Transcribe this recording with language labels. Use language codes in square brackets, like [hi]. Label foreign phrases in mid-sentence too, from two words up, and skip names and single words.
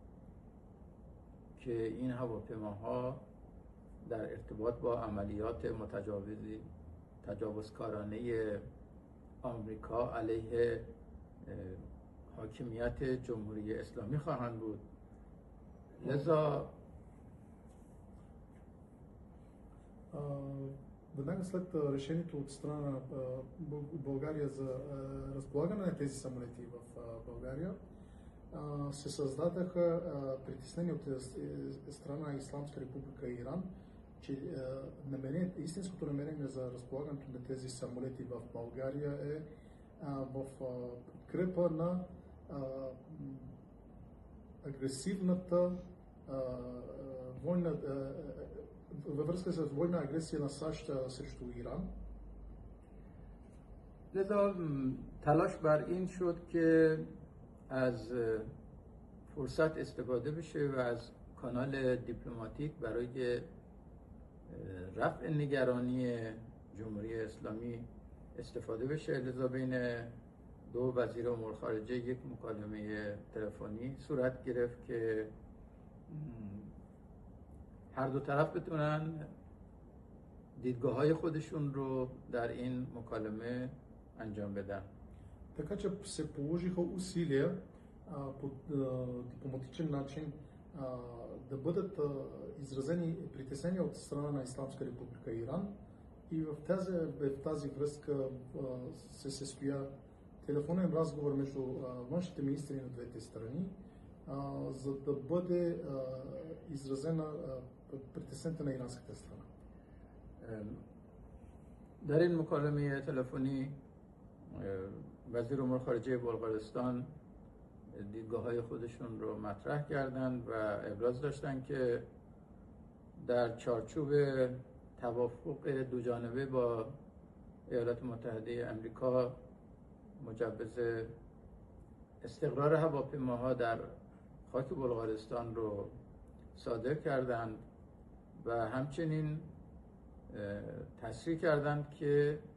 [fa] که این هواپیماها در ارتباط با عملیات تجاوزکارانه آمریکا علیه حاکمیت جمهوری اسلامی خواهند بود. لذا [bg] веднага след решението от страна на България за разполагане на тези самолети в България, се създадаха притеснения от страна на Исламска република Иран, че истинското намерение за разполагането на тези самолети в България е в подкрепа на агресивната война, във връзка с война агресия на САЩ срещу Иран. [fa] لذا تلاش بر این شد که از فرصت استفاده بشه و از کانال دیپلماتیک برای رفع نگرانی جمهوری اسلامی استفاده بشه. لذا بین دو وزیر امور خارجه یک مکالمه تلفنی صورت گرفت که هر دو طرف بتونن دیدگاه‌های خودشون رو در این مکالمه انجام بدن. [bg] Така че се положиха усилия по дипломатичен начин да бъдат изразени притеснения от страна на Исламска република Иран и в тази връзка се състоя телефонен разговор между външните министри на двете страни, за да бъде изразена притеснението на иранската страна. [fa] در این مکالمه تلفنی وزیر امور خارجه بلغارستان دیدگاه‌های خودشون رو مطرح کردند و ابراز داشتند که در چارچوب توافق دوجانبه با ایالات متحده آمریکا مجوز استقرار هواپیماها در خاک بلغارستان رو صادر کردند و همچنین تصریح کردند که